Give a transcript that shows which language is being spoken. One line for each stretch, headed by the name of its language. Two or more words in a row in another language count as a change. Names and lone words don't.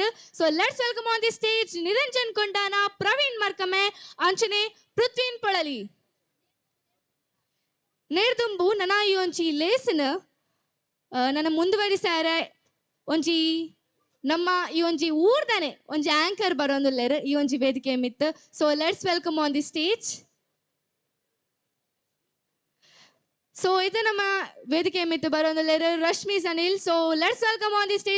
English: so let's welcome on the stage ನಿರಂಜನ್ ಕೊಂಡಾನ, ಪ್ರವೀಣ್ ಮರ್ಕಮೆ, ಅಂಚನೆ ಪೃಥ್ವೀನ್ ಪೊಳಲಿ.
Tulu: ನೇರ್ದುಂಬು ನನ್ನ ಈ ಒಂಜಿ ಲೇಸನ್ ನನ್ನ ಮುಂದುವರಿಸಾರೆ ಒಂಜಿ ನಮ್ಮ ಈ ಒಂಜಿ ಊರ್ದನೆ ಒಂಜಿ ಆಂಕರ್ ಬರೋಂದುಲ್ಲೇರು ಈ ಒಂಜಿ ವೇದಿಕೆ ಮಿತ್.
English: So let's welcome on the stage.
Tulu: ಸೊ ಇದು ನಮ್ಮ ವೇದಿಕೆ ಮಿತ್ತು ಬರೋಂದುಲ್ಲೇರು ರಶ್ಮಿ ಸನಿಲ್.
English: So let's welcome on the stage.